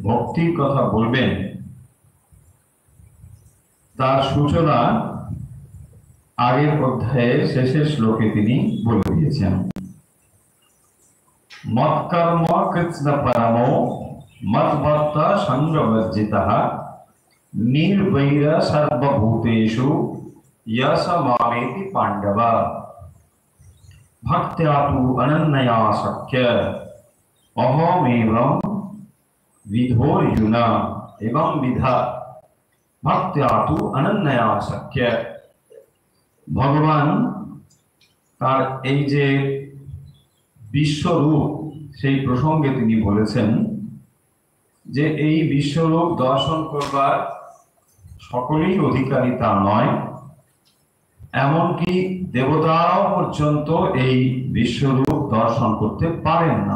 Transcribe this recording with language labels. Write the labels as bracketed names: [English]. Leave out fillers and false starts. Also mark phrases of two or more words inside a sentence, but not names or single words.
[Bangla] ভক্তির কথা বলবেন তার সূচনা আগের অধ্যায়ের শেষের শ্লোকে তিনি বলে দিয়েছেন। [Sanskrit] মৎকর্ম কৃষ্ণ পরমো মদ্ভক্ত সঙ্গবর্জিতঃ নির্বৈর সর্বভূতেষু यस मामेति पांडव भक्त्या तु अनन्या शक्य अहमेवं विधोर्जुन एवं विधा भक्त्या तु अनन्या शक्य। [Bangla] भगवान तार এই যে বিশ্বরূপ সেই প্রসঙ্গে তিনি বলেছেন যে এই বিশ্বরূপ দর্শন করবার সকলেই অধিকারী তা নয়, এমনকি দেবতারাও পর্যন্ত এই বিশ্বরূপ দর্শন করতে পারেন না।